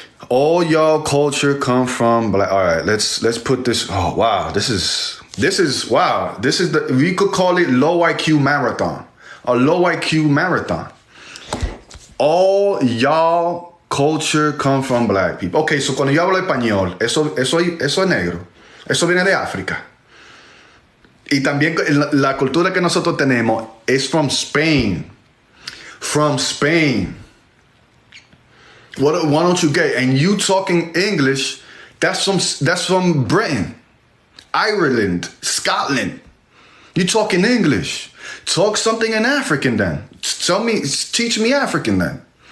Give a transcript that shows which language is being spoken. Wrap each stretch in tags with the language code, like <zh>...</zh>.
<en>All y'all culture come from black. All right, let's put this. Oh, wow. This is wow. This is we could call it low IQ marathon. A low IQ marathon. All y'all culture come from black people. Okay, so</en> <es>cuando yo hablo español, eso es negro. Eso viene de África. Y también la cultura que nosotros tenemos es</es> <en>from Spain. From Spain. Why don't you get? And you talking English, that's from Britain, Ireland, Scotland. You talking English. Talk something in African then. Teach me African then.</en>